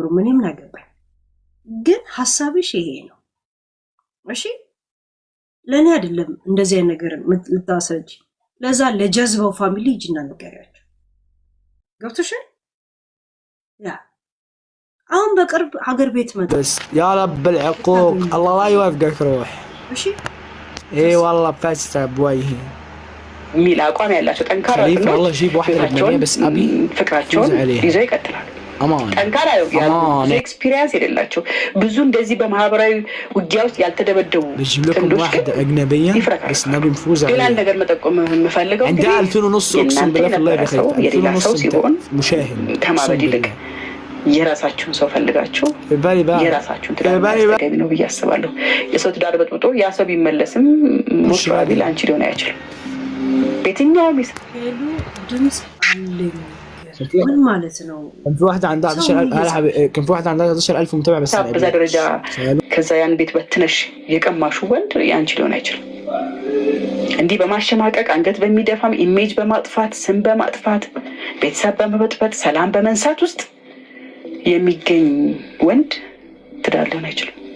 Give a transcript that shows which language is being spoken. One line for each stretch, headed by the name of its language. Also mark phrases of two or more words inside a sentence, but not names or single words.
Amharic: ምንም አገባኝ። ግን ሐሳብሽ ይሄ ነው እሺ? ለኔ አይደለም እንደዚህ አይነት ነገር ልታሰጂ። ለዛ ለጀዝባው ፋሚሊ እጅና ንገሪያቸው። ገብቶሻል? ያ አሁን በቅርብ ሀገር ቤት መጣ።
Arabic: يا رب العقوق الله لا يوفقك روح
Amharic: እሺ
Arabic: اي والله فاسته بوجهي
Amharic: ሚል አቋም ያላቸው ጠንካራ
Arabic: والله جيب واحده لبنانيه بس ابي
Amharic: ፍቅራቸውን ይዘው ይቀጥላሉ። ጠንካራ ያሉ ኤክስፒሪየንስ የሌላቸው ብዙ እንደዚህ በማህበራዊ ውጊያ ውስጥ ያልተደበደቡ ጥንዶች ሌላ ነገር መጠቆም የምፈልገው የሌላ ሰው ሲሆን ከማበድ ይልቅ የራሳችሁን ሰው ፈልጋችሁ የራሳችሁን ትዳር ገቢ ነው ብዬ አስባለሁ። የሰው ትዳር በጥብጦ ያ ሰው ቢመለስም ሞስራቢ ለአንቺ ሊሆን አይችልም። በየትኛውም ሄሉ ድምፅ አለኝ ምን ማለት ነው?
Arabic: كان في واحده عندها 11000 متابع بس
Amharic: በዛ ደረጃ ከዛ ያን ቤት በትነሽ የቀማሹ ወንድ ያንቺ ሊሆን አይችልም። እንዲህ በማሸማቀቅ አንገት በሚደፋም ኢሜጅ በማጥፋት ስም በማጥፋት ቤተሰብ በመበጥበጥ ሰላም በመንሳት ውስጥ የሚገኝ ወንድ ትዳር ሊሆን አይችልም።